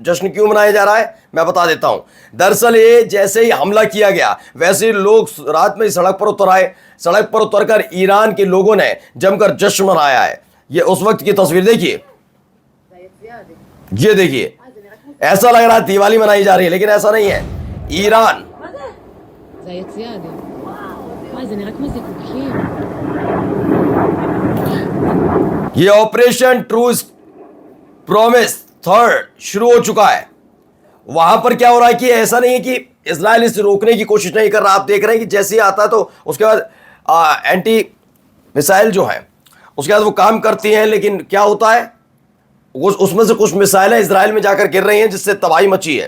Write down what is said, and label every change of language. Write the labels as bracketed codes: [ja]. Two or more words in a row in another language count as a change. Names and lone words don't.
[hi] जश्न क्यों मनाया जा रहा है मैं बता देता हूं। दरअसल ये जैसे ही हमला किया गया वैसे ही लोग रात में सड़क पर उतर आए। सड़क पर उतरकर ईरान के लोगों ने जमकर जश्न मनाया है। ये उस वक्त की तस्वीर देखिए, ये देखिए, ऐसा लग रहा है दिवाली मनाई जा रही है, लेकिन ऐसा नहीं है। ईरान [he] זה היציאה, אגב. וואי, זה נראה כמו זיקוקים. [hi] ये ऑपरेशन ट्रू प्रॉमिस थर्ड शुरू हो चुका है। वहां पर क्या हो रहा है कि ऐसा नहीं है कि इजराइल इसे रोकने की कोशिश नहीं कर रहा। आप देख रहे हैं कि जैसे ही आता है तो उसके बाद [en] anti missile [hi] जो है उसके बाद वो काम करती हैं, लेकिन क्या होता है उसमें से कुछ मिसाइलें इजराइल में जाकर गिर रही हैं, जिससे तबाही मची है।